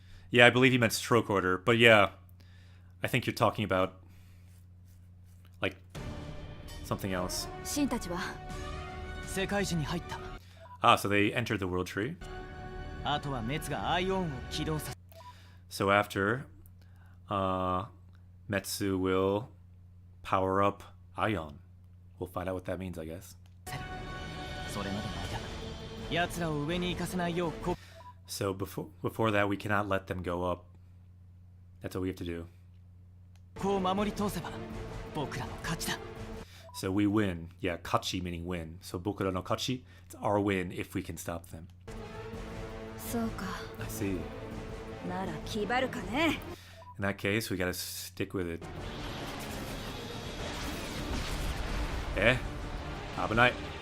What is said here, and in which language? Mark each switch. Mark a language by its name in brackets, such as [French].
[English] Yeah, I believe he meant stroke order, but yeah, I think you're talking about like something else. [Japanese] シンたちは世界樹に入った。 [English] Ah, so they entered the world tree. [Japanese] あとはメツがアイオンを起動させ。 [English] So after, Metsu will power up Ion. We'll find out what that means, I guess. [Japanese] それまでの間、奴らを上に行かせないようこ。 [English] So before that, we cannot let them go up. That's what we have to do. [Japanese] こう守り通せば僕らの勝ちだ。 [English] So we win. Yeah, kachi meaning win. So [Japanese] bokura no kachi, [English] it's our win if we can stop them. [Japanese] そうか。 [English] I see. [Japanese] なら気張るかね。 [English] In that case, we gotta stick with it. [Japanese] Eh? Abenai.